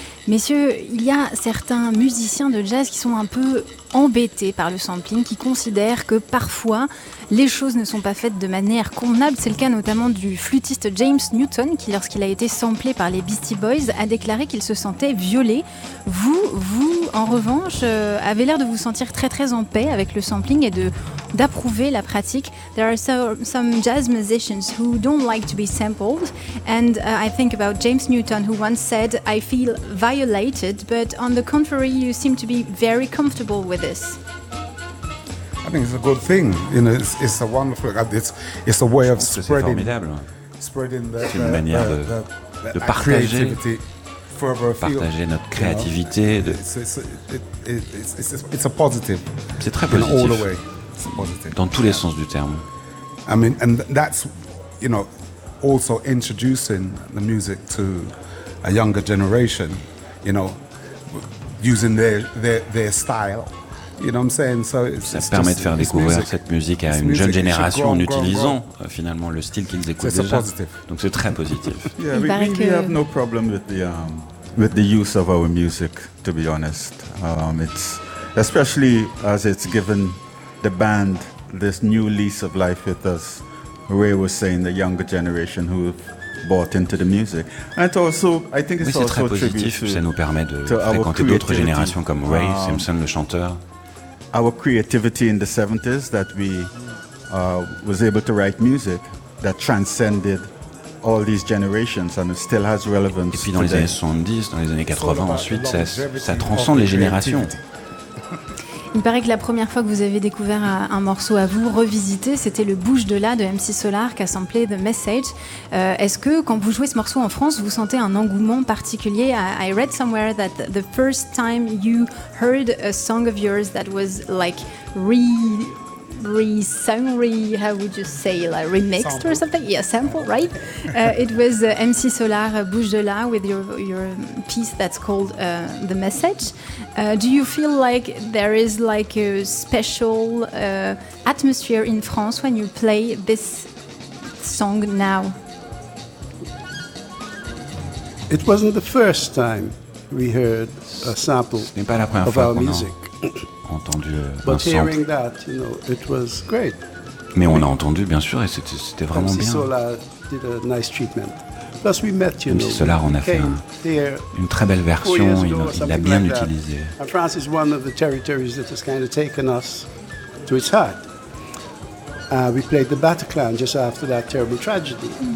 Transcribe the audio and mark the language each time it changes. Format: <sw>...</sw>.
<fr>Messieurs, il y a certains musiciens de jazz qui sont un peu embêtés par le sampling, qui considèrent que parfois les choses ne sont pas faites de manière convenable. C'est le cas notamment du flûtiste James Newton qui, lorsqu'il a été samplé par les Beastie Boys, a déclaré qu'il se sentait violé. Vous, en revanche, avez l'air de vous sentir très très en paix avec le sampling et d'approuver la pratique.</fr> <en>There are some jazz musicians who don't like to be sampled, and I think about James Newton who once said, "I feel violated," but on the contrary, you seem to be very comfortable with this. I think it's a good thing. You know, it's a wonderful. It's a way of spreading the.</en> <fr>C'est une manière de partager. Partager notre créativité.</fr> <en>It's a positive.</en> <fr>C'est très positif.</fr> <en>In all the way.</en> <fr>Dans tous les sens du terme.</fr> <en>I mean, and that's, you know, also introducing the music to a younger generation, you know, using their style. You know what I'm saying?</en> <fr>So ça permet de faire découvrir cette musique à une jeune génération en utilisant finalement le style qu'ils écoutent déjà. Donc c'est très positif.</fr> <en>Yeah, we have no problem with the use of our music, to be honest. It's especially as it's given the band this new lease of life with us. Ray was saying the younger generation who bought into the music. And also, I think it's</en> <fr>also très positif, ça nous permet de fréquenter d'autres générations comme Ray Simpson, le chanteur.</fr> <en>Our creativity in the 70s that we was able to write music that transcended all these generations and it still has relevance.</en> <fr>Et puis dans les années 70, dans les années 80 ensuite, ça transcende les générations. Il paraît que la première fois que vous avez découvert un morceau à vous, revisité, c'était le Bouge de là de MC Solar qui a samplé The Message. Est-ce que quand vous jouez ce morceau en France, vous sentez un engouement particulier?</fr> <en>I read somewhere that the first time you heard a song of yours that was like remixed or something, yeah, sample, right? It was MC Solar Bouge de là with your piece that's called The Message. Do you feel like there is like a special atmosphere in France when you play this song now? It wasn't the first time we heard a sample of our music.</en> <fr>Entendu</fr> <en>but hearing that, you know, it was great.</en> <fr>Mais on a entendu, bien sûr, et c'était vraiment bien.</fr> <en>Did a nice treatment. Plus we met, you</en> <fr>même</fr> <en>know,</en> <fr>si Solar en a fait une très belle version, il l'a bien utilisé.</fr> <en>France is one of the territories that has kind of taken us to its heart. We played the Bataclan just after that terrible tragedy.</en>